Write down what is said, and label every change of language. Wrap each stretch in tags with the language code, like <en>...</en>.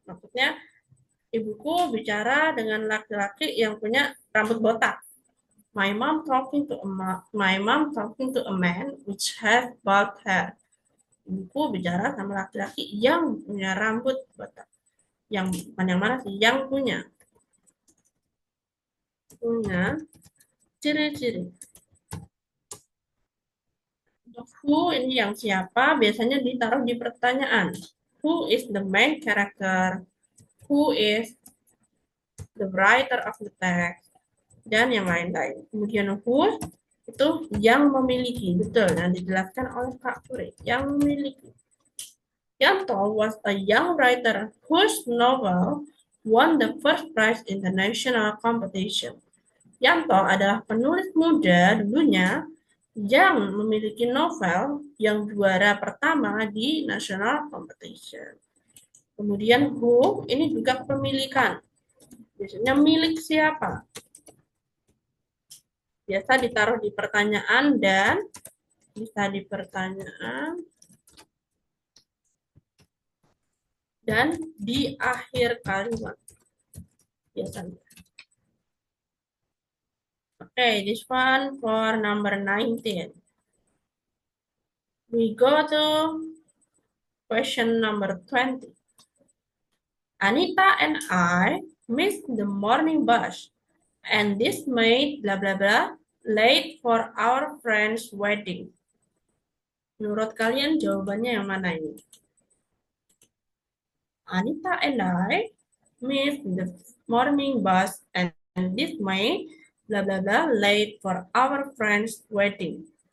<id>Maksudnya ibuku bicara dengan laki-laki yang punya rambut botak.</id> <en>My mom talking to a man which has bald hair.</en> <id>Ibuku bicara sama laki-laki yang punya rambut botak. Yang mana sih? Yang punya ciri-ciri. Untuk who ini yang siapa biasanya ditaruh di pertanyaan.</id> <en>Who is the main character? Who is the writer of the text?</en> <id>Dan yang lain-lain. Kemudian who itu yang memiliki. Betul, yang dijelaskan oleh Kak Puri. Yang memiliki.</id> <en>Yanto was a young writer whose novel won the first prize in the national competition.</en> <id>Yanto adalah penulis muda dulunya yang memiliki novel yang juara pertama di</id> <en>national competition.</en> <id>Kemudian who, ini juga kepemilikan. Biasanya milik siapa? Biasa ditaruh di pertanyaan dan bisa di pertanyaan dan di akhir kalimat. Biasanya.</id> <en>Okay, this one for number 19. We go to question number 20. Anita and I missed the morning bus, and this made blah blah blah late for our friend's wedding.</en> <id>Menurut kalian jawabannya yang mana ini?</id> <en>Anita and I missed the morning bus, and this made blah blah blah late for our friend's wedding.</en>